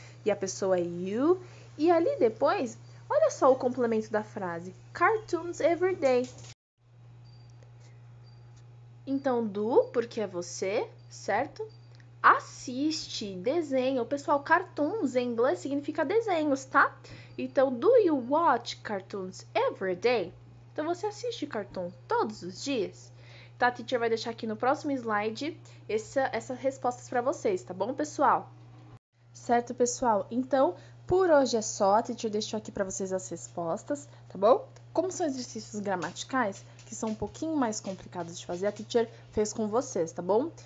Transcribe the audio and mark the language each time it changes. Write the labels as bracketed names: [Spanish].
[Portuguese] E a pessoa é you. E ali depois, olha só o complemento da frase. [English] Cartoons every day. [Portuguese] Então, do, porque é você, certo? Assiste, desenho. Pessoal, cartoons em inglês significa desenhos, tá? Então, [English] do you watch cartoons every day? [Portuguese] Então, você assiste cartoon todos os dias? Tá, a teacher vai deixar aqui no próximo slide essas respostas para vocês, tá bom, pessoal? Certo, pessoal? Então, por hoje é só. A teacher deixou aqui para vocês as respostas, tá bom? Como são exercícios gramaticais, que são um pouquinho mais complicados de fazer, a teacher fez com vocês, tá bom?